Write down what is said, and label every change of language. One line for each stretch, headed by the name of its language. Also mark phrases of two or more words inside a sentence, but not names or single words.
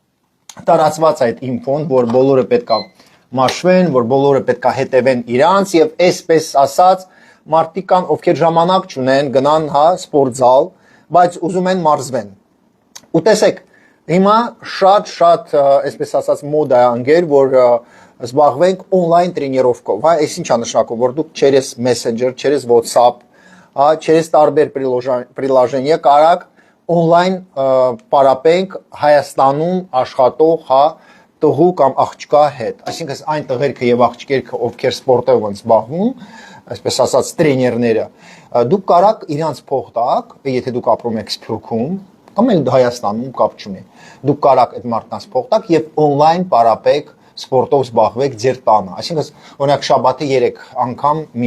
Armenian: տարածված այդ ինֆոն, որ բոլորը պետքա մաշվեն, որ բոլորը պետքա հետևեն իրանց եւ այսպես ասած մարդիկ կան, ովքեր ժամանակ չունեն, գնան հա սպորտզալ, բայց ուզում են մարզվեն։ Ու տեսեք, հիմա շատ այսպես ասած մոդա է անգեր, որ զբաղվենք on-line տրենիրովկով, հա, այս ինչա նշանակում, որ դուք через Messenger, через WhatsApp, հա, через տարբեր приложения կարաք on-line պարապենք Հայաստանում աշխատող, հա, տղու կամ աղջկա հետ, այսինքն այն տղերքը եւ աղջիկերքը, ովքեր սպորտով են զբաղվում, այսպես ասած տրեներները, դուք կարաք իրանց փող տաք, եթե դուք ապրում եք Սփյուռքում, կամ էլ Հայաստանում կապ չունի, դուք կարաք այդ մարդկանց փող տաք եւ on-line պարապեք սպորտով զբաղվեք ձեր տանը, այսինքն օրինակ շաբաթը 3 անգամ մի